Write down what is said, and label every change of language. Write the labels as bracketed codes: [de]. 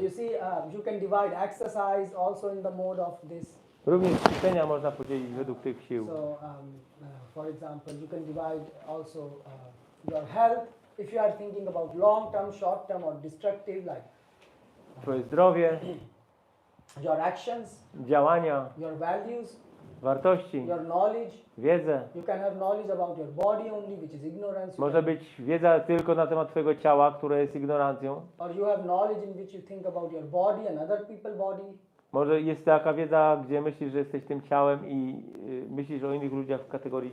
[en] you see, you can divide exercise also in the mode of this. [pl] Również ćwiczenia można podzielić według tych sił. [en] So, for example, you can divide also your health. If you are thinking about long term, short term, or destructive, like [pl] Twoje zdrowie, [en] your actions, [pl] działania, [en] your values, [pl] wartości, [en] your knowledge. [pl] wiedzę. [en] You can have knowledge about your body only, which is ignorance. You [pl] Może [en] can- [pl] być wiedza tylko na temat Twojego ciała, które jest ignorancją. [en] Or you have knowledge in which you think about your body and other people's body. [pl] Może jest taka wiedza, gdzie myślisz, że jesteś tym ciałem i myślisz o innych ludziach w kategorii